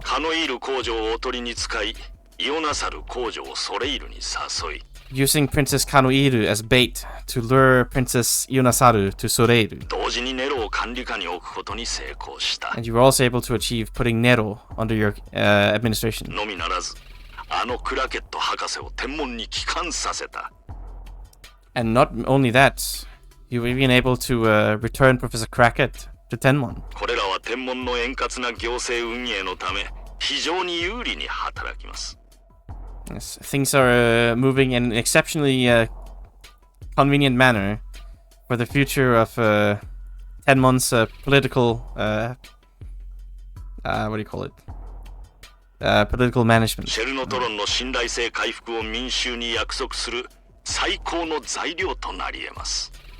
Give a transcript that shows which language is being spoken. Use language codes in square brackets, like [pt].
[ja] カノイール工場をおとりに使い、イオナサル工場をソレイルに誘い。 [en] Using Princess Kanoiru as bait to lure Princess Ionasaru to Soreiru. [ja] 同時にネロを管理下に置くことに成功した。 [en] And you were also able to achieve putting Nero under your administration. [ja] のみならず、あのクラケット博士を天文に帰還させた。 [en] And not only that, you were even able to return Professor Crackett to Tenmon. [ja] これらは天文の円滑な行政運営のため、非常に有利に働きます。 [en] Yes, things are moving in an exceptionally convenient manner for the future of Tenmon's political, what do you call it? Political management. [ja] シェルノトロンの信頼性回復を民衆に約束する最高の材料となり得ます。